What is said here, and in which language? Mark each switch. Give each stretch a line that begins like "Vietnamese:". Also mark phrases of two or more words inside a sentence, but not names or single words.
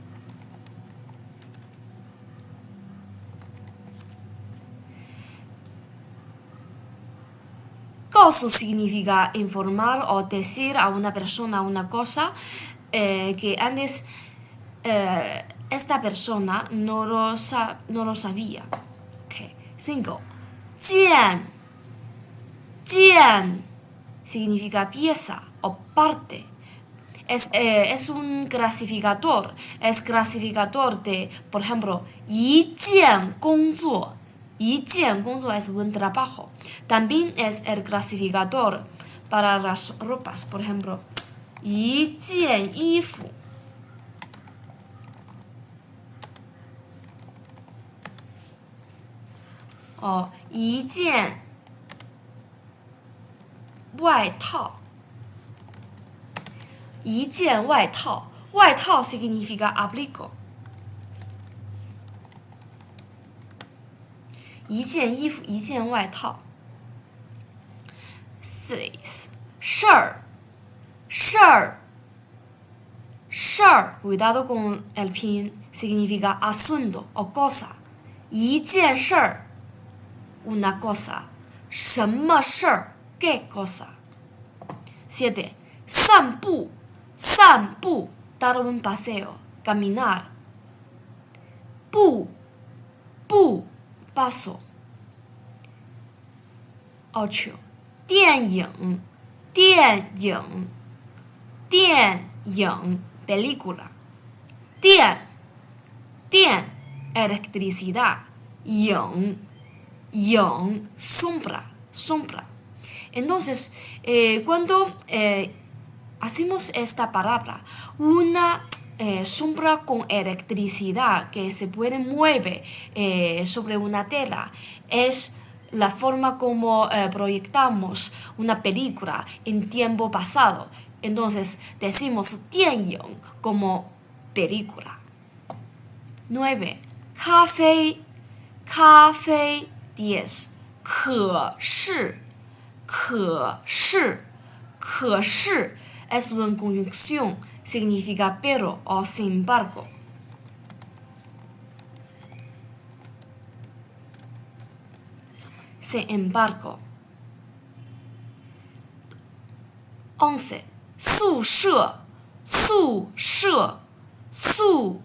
Spanish: 告诉 significa informar o decir a una persona una cosa que antes esta persona no lo sabía. Okay. 5. 见 significa pieza o parte. Es un clasificador. Es clasificador de, por ejemplo,
Chinese: 一件工作. 一件工作
Spanish: es buen trabajo. También es el clasificador para las ropas. Por ejemplo,
Chinese: 一件衣服. O 一件外套. 一件外套. 外套
Spanish: significa abrigo.
Chinese: 一件衣服，一件外套。6.
Spanish: 事儿，cuidado con el pinyin, significa asunto o cosa.
Chinese: 一件事儿
Spanish: una cosa.
Chinese: 什么事儿
Spanish: ¿qué cosa?
Chinese: 7.
Spanish: 散步 dar un paseo, caminar. 步 paso. 8. 电影 película. 电 electricidad. 影 sombra. Entonces, cuando hacemos esta palabra, una sombra con electricidad que se puede mover sobre una tela es la forma como proyectamos una película en tiempo pasado. Entonces decimos 电影 como película. 9.
Chinese: 咖啡 10.
Spanish: 可是 es una conjunción, significa pero o sin embargo. Sin embargo. 11.
Chinese: 宿舍.